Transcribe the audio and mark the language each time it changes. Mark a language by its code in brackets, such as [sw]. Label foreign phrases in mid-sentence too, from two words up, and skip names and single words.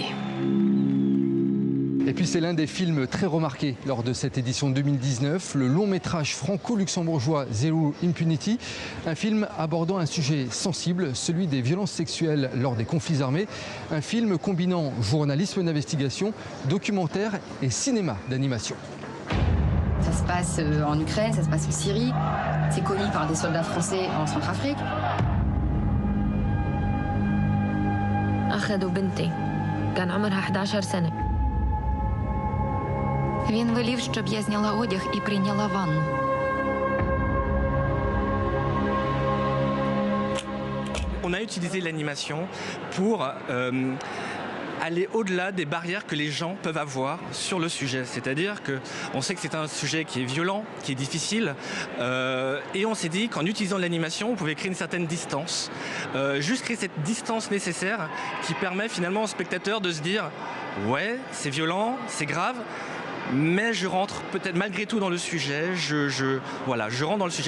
[fr] Et puis c'est l'un des films très remarqués lors de cette édition 2019, le long métrage franco-luxembourgeois Zero Impunity, un film abordant un sujet sensible, celui des violences sexuelles lors des conflits armés, un film combinant journalisme d'investigation, documentaire et cinéma d'animation. Ça se passe en Ukraine, ça se passe en Syrie. C'est commis par des soldats français en Centrafrique. [ar] أخذوا بنتي كان عمرها 11 سنة. [uk] Він велів, щоб я зняла одяг і прийняла ванну. [fr] On a utilisé l'animation pour aller au-delà des barrières que les gens peuvent avoir sur le sujet. C'est-à-dire qu'on sait que c'est un sujet qui est violent, qui est difficile, et on s'est dit qu'en utilisant l'animation, on pouvait créer une certaine distance, juste créer cette distance nécessaire qui permet finalement au spectateur de se dire « ouais, c'est violent, c'est grave », mais je rentre peut-être malgré tout dans le sujet, je rentre dans le sujet.